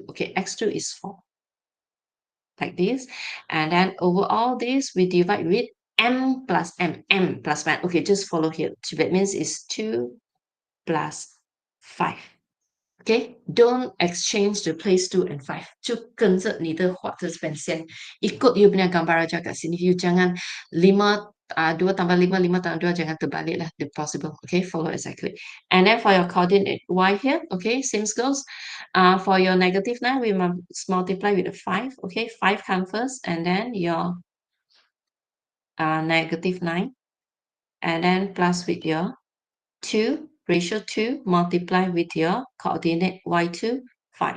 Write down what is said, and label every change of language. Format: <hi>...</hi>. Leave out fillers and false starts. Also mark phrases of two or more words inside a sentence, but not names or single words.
<en>Okay, x2 is 4. Like this, and then over all this we divide with m plus m plus 1. Okay, just follow here. That means it's 2 plus 5. Okay, don't exchange the place 2 and 5.</en> <zh>就跟着你的画这边先</zh> <ms>ikut you punya gambar aja kat sini. You jangan 2 tambah 5, 5 tambah 2, jangan terbalik lah,</ms> <en>if possible. Okay, follow exactly. And then for your coordinate y here, okay, same goes. For your -9, we must multiply with a 5. Okay, 5 come first, and then your -9, and then plus with your 2, ratio 2, multiply with your coordinate y2, 5.</en>